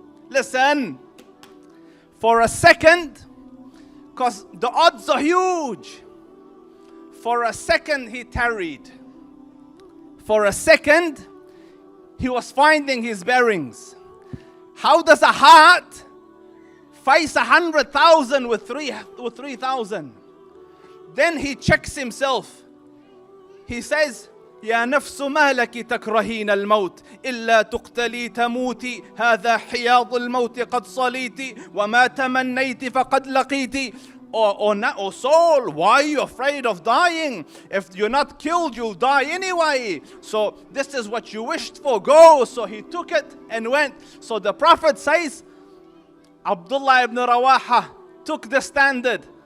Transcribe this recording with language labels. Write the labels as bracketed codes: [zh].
[en] Listen, for a second, because the odds are huge, for a second he tarried. For a second, he was finding his bearings. How does a heart face 100,000 with 3,000? Then he checks himself. [ar] He says, يا نفس ما لك تكرهين الموت إلا تقتلي تموتي هذا حياض الموت قد صليتي وما تمنيت فقد لقيتي. [en] Oh soul, why are you afraid of dying? If you're not killed, you'll die anyway. So this is what you wished for. Go. So he took it and went. So the Prophet says, Abdullah ibn Rawaha took the standard.